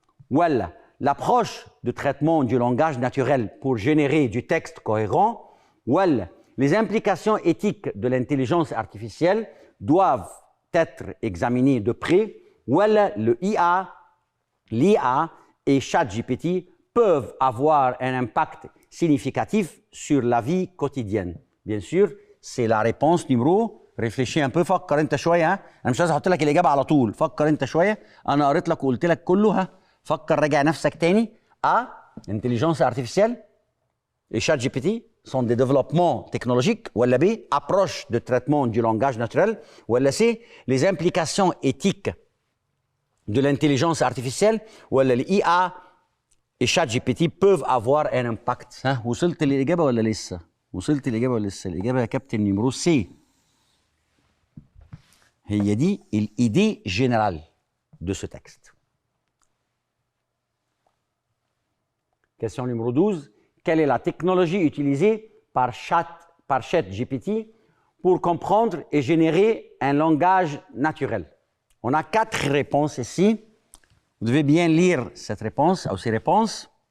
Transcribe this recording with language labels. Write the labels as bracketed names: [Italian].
[French] ولا l'approche de traitement du langage naturel pour générer du texte cohérent ولا les implications éthiques de l'intelligence artificielle doivent être examinées de près ولا l'IA et ChatGPT peuvent avoir un impact significatif sur la vie quotidienne. Bien sûr, c'est la réponse numéro. [Arabic] réfléchis un peu فكر انت شويه ها انا مش عايز احط لك الاجابه على طول فكر انت شويه انا قريت لك وقلت لك كله ها فكر راجع نفسك تاني intelligence artificielle et ChatGPT sont des développements technologiques ولا B approche de traitement du langage naturel ولا C les implications éthiques de l'intelligence artificielle ولا l'IA et ChatGPT peuvent avoir un impact ها وصلت للإجابة ولا لسه؟ وصلت للإجابة ولا لسه؟ الإجابة يا كابتن نيمرو سي هي دي الإيدي جنرال de ce texte. [French] Question numéro 12. Quelle est la technologie utilisée par ChatGPT pour comprendre et générer un langage naturel? On a 4 réponses ici. Vous devez bien lire cette réponse ou ces réponses.